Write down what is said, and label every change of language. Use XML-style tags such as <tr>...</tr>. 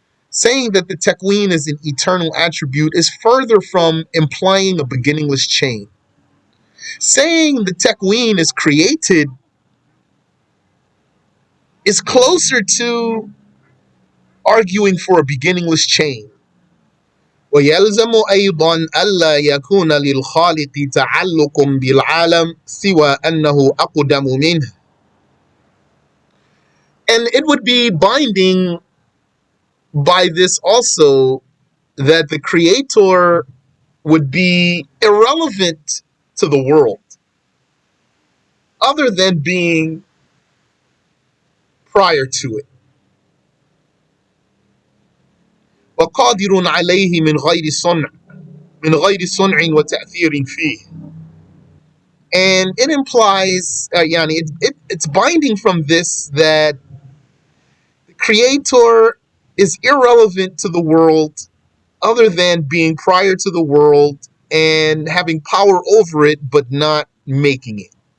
<en>Saying that the takween is an eternal attribute is further from implying a beginningless chain. Saying the takween is created is closer to arguing for a beginningless chain.</en> <ar>ويلزم أيضا ألا يكون للخالق تعلق بالعالم سوى أنه أقدم منه.</ar> <en>And it would be binding by this also that the creator would be irrelevant to the world other than being prior to it.</en> <ar>وقادر عليه من غير صنع وتأثير فيه.</ar> <en>And it implies, it's binding from this that the creator is irrelevant to the world other than being prior to the world and having power over it, but not making it.</en>